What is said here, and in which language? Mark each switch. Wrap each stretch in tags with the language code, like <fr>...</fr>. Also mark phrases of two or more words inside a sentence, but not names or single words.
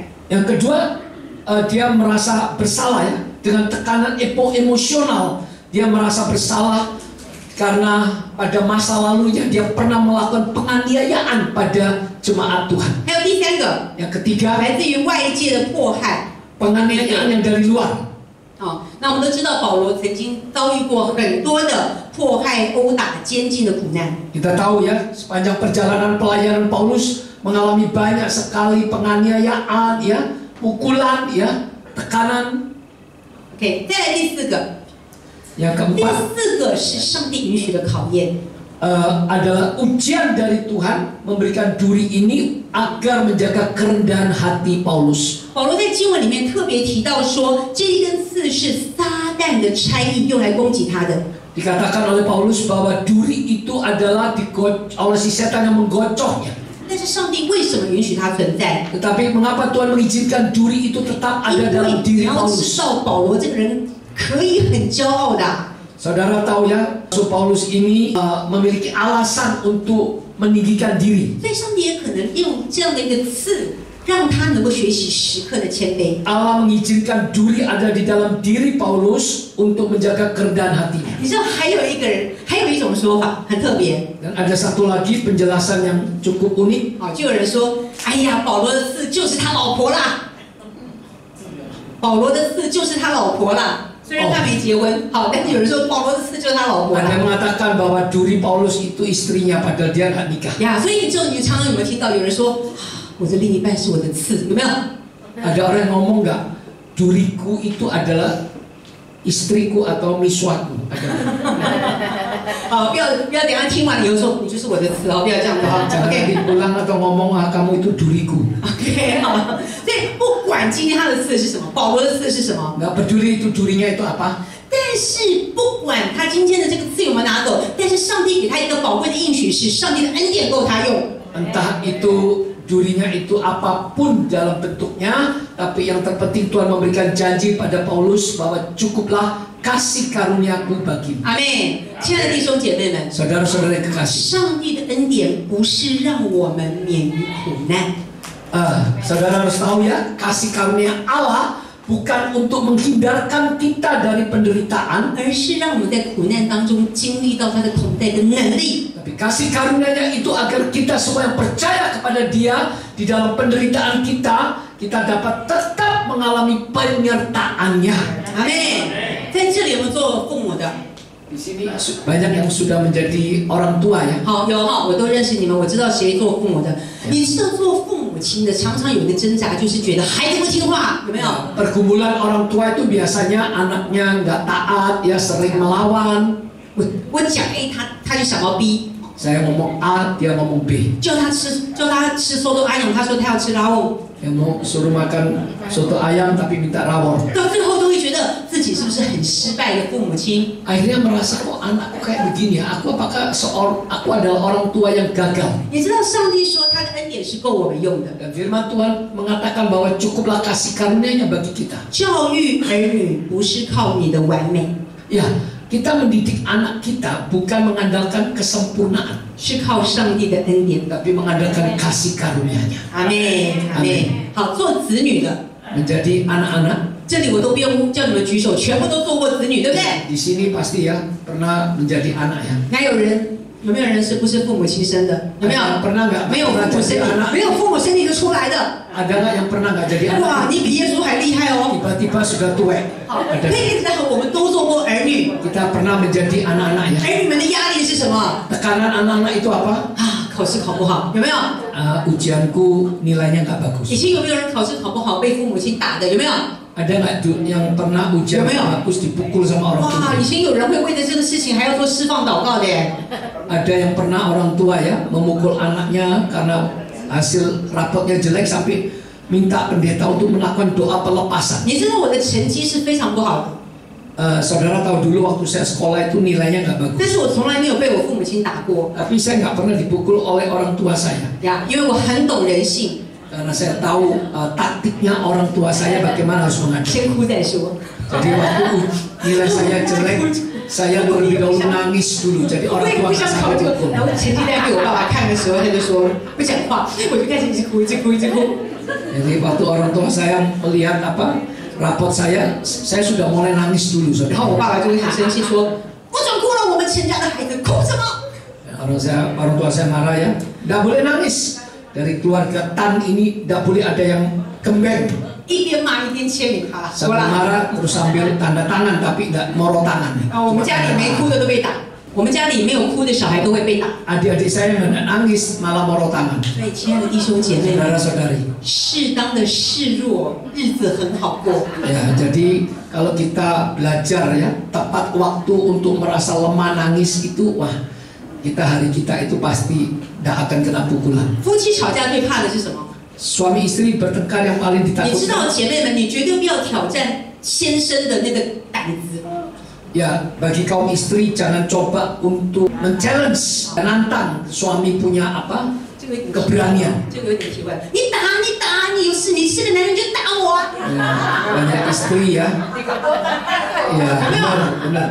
<id>Yang kedua, dia merasa bersalah ya, dengan tekanan emosional. Dia merasa bersalah karena pada masa lalunya dia pernah melakukan penganiayaan pada jemaat Tuhan.</id> <zh>还有第三个，</zh> <id>Yang ketiga,</id> <zh>来自于外界的迫害。</zh> <id>penganiayaan yang dari luar.</id> <zh>那我们都知道保罗曾经遭遇过很多的迫害、殴打、监禁的苦难。</zh> <id>Kita tahu ya, sepanjang perjalanan pelayanan Paulus mengalami banyak sekali penganiayaan ya, pukulan ya, tekanan.</id> <zh>OK， 再来第四个。</zh> <id>Yang</id> <zh>第</zh> <id>keempat</id> <zh>四个是上帝允许的考验。</zh> <id>adalah ujian dari Tuhan memberikan duri ini agar menjaga kerendahan hati Paulus.</id> <zh>保罗在经文里面特别提到说，这一根刺是撒旦的差役用来攻击他的。</zh> <id>Dikatakan oleh Paulus bahwa duri itu adalah oleh si setan yang menggocoknya.</id> <zh>但是上帝为什么允许它存在？</zh> <id>Tetapi mengapa Tuhan mengizinkan duri itu tetap ada</id> <zh>因为</zh> <id>dalam</id> <zh>你</zh> <id>diri</id> <zh>要知</zh> <id>Paulus?</id> <zh>道，保罗这个人可以很骄傲的。</zh> <id>Saudara tahu ya, Rasul Paulus ini memiliki alasan untuk meninggikan diri.</id> <zh>所以上帝也可能用这样的一个刺，让他能够学习时刻的谦卑。</zh> <id>Allah mengizinkan duri ada di dalam diri Paulus untuk menjaga kerendahan hatinya.</id> <zh>你知道还有一个人，还有一种说法很特别。</zh> <id>Dan ada satu lagi penjelasan yang cukup unik.</id> <zh>就有人说，哎呀，保罗的刺就是他老婆啦。保罗的刺就是他老婆啦。虽然他没结婚，但是有人说保罗的刺就是他老婆</zh> <id>Ada</id> <zh>啦。</zh> <id>yang mengatakan bahwa duri Paulus itu istrinya padahal dia nggak nikah.</id> <zh>呀，所以你常常有没有听到有人说，我的另一半是我的刺，有没有？</zh> <id>Ada orang yang ngomong nggak, duriku itu adalah istriku atau miswaku. Ada.</id> <zh>不要等一下听完以后说你就是我的刺不要这样子</zh> <id>Jangan OK pulang atau ngomong kamu itu duriku.</id> <zh>OK 所以不管今天他的刺是什么，保罗的刺是什么，</zh> <id>Nggak peduli itu durinya itu apa.</id> <zh>但是不管他今天的这个刺有没有拿走，但是上帝给他一个宝贵的应许是，上帝的恩典够他用。</zh> <id>Entah itu durinya itu apapun dalam bentuknya, tapi yang terpenting Tuhan memberikan janji pada Paulus bahwa cukuplah kasih karuniaku bagimu.</id> <zh>阿妹，亲爱的弟兄姐妹们，</zh> <id>Saudara-saudara yang kekasih.</id> <zh>上帝的恩典不是让我们免于苦难。</zh> <id>Saudara harus tahu ya, kasih karunia Allah bukan untuk menghindarkan kita dari penderitaan,</id> <zh>而是让我们在苦难当中经历到他的同在跟能力。</zh> <id>tapi kasih karunia-Nya itu agar kita semua yang percaya kepada Dia di dalam penderitaan kita kita dapat tetap mengalami penyertaannya. Amin.</id> <zh>在这里有没有做父母的？</zh> <id>Di sini banyak yang sudah menjadi orang tua ya.</id> <zh>好，有哈，我都认识你们，我知道谁做父母的。你知道做父母亲的，常常有一个挣扎，就是觉得孩子不听话，有没有？</zh> <id>Pergumulan orang tua itu biasanya anaknya nggak taat, ya sering melawan.</id> <zh>我讲 A， 他就想到 B。</zh> <id>Saya ngomong A, dia ngomong B.</id> <zh>叫他吃</zh> <id>soto ayam，</id> <zh>他说他要吃 rawon。</zh> <id>Yang mau suruh makan soto ayam tapi minta rawon.</id> <zh>到最后都会觉得自己是不是很失败的父母亲？</zh> <id>Akhirnya merasa kok anakku kayak begini ya. Aku adalah orang tua yang gagal.</id> <zh>你知道上帝说他的恩典是够我们用的。</zh> <id>Dan firman Tuhan mengatakan bahwa cukuplah kasih karunia-Nya bagi kita.</id> <zh>教育儿女不是靠你的完美，</zh> <id>Ya, kita mendidik anak kita bukan mengandalkan kesempurnaan,</id> <zh>是靠上帝的恩典。</zh> <id>tapi mengandalkan kasih karunia-Nya.</id> <zh>阿妹，阿妹。好，做子女的，</zh> <id>Menjadi anak-anak.</id> <zh>这里我都不用叫你们举手，全部都做过子女，对不对？</zh> <id>Di sini pasti ya pernah menjadi anak ya.</id> <zh>还有人有没有人不是父母亲生的？有没有？</zh> <id>Pernah nggak?</id> <zh>没有父母生你，没有父母生你就出来的。</zh> <id>Ada nggak yang pernah nggak jadi anak?</id> <zh>哇，你比耶稣还厉害哦！</zh> <id>Tiba-tiba sudah tua.</id> <zh>好，</zh> <id>Ada.</id> <zh>可以知道我们都做过儿女，</zh> <id>Kita pernah menjadi anak-anak ya.</id> <zh>儿女们的压力是什么？</zh> <id>Tekanan anak-anak itu apa?</id> <zh>啊，考试考不好，有没有？</zh> <id>Ujianku nilainya nggak bagus.</id> <zh>以前有没有人考试考不好被父母亲打的？有没有？</zh> <id>Ada nggak yang pernah ujian bagus dipukul sama orang tua?</id> <zh>哇，以前有人会为了这个事情还要做释放祷告的耶。</zh> <id>Ada yang pernah orang tua ya memukul anaknya karena hasil rapotnya jelek sampai minta pendeta untuk melakukan doa pelepasan.</id> <zh>你知道我的成绩是非常不好的，</zh> <id>Saudara tahu dulu waktu saya sekolah itu nilainya nggak bagus.</id> <zh>但是我从来没有被我父母亲打过</zh> <id>Tapi saya nggak pernah dipukul oleh orang tua saya.</id> <zh>呀，因为我很懂人性，</zh> <id>Karena saya tahu taktiknya orang tua saya bagaimana harus menghadapi.</id> <zh>先哭再说。</zh> <id>Jadi waktu nilai saya jelek, saya terlebih dahulu nangis dulu. Jadi</id> <zh>我</zh> <id>orang</id> <zh>也</zh> <id>tua</id> <zh>不想</zh> <id>saya</id> <zh>考这个，</zh> <id>dipukul.</id> <zh>然后成绩单给我爸爸看的时候，他就说不讲话，我就开始一直哭，一直哭，一直哭。</zh> <id>Jadi waktu orang tua saya melihat rapot saya sudah mulai nangis dulu. 然后我爸爸就会很生气说：“不准哭了，我们陈家的孩子哭什么？” Orang tua saya marah ya, nggak boleh nangis. Dari keluarga Tan ini nggak boleh ada yang gembeng.</id> <zh>一边骂一边签名卡，说</zh> <id>Sambil</id> <zh>啦。</zh> <id>marah terus sambil tanda tangan tapi nggak</id> <jv>moro tangan.</jv> <zh>我们家里没哭的都被打，我们家里没有哭的小孩都会被打。</zh> <id>Adik-adik saya nggak nangis malah</id> <jv>moro tangan.</jv> <zh>所以，亲爱的弟兄姐妹们，</zh> <id>Saudara-saudari.</id> <zh>适当的示弱，日子很好过。</zh> <id>Ya, jadi kalau kita belajar ya tepat waktu untuk merasa lemah nangis itu, wah kita hari kita itu pasti tidak akan kena pukulan.</id> <zh>夫妻吵架最怕的是什么？</zh> <id>Suami istri bertengkar yang paling</id> <zh>你知</zh> <id>ditakutkan.</id> <zh>道，姐妹们，你绝对不要挑战先生的那个胆子。</zh> <id>Ya, bagi kaum istri jangan coba untuk men-challenge, menantang suami punya apa?</id> <zh>这个有点</zh> <id>Keberanian.</id> <zh>这个有点奇怪。你打，你有事，你是个男人就打我啊！</zh> <id>Ya, banyak istri ya. Ya, benar.</id>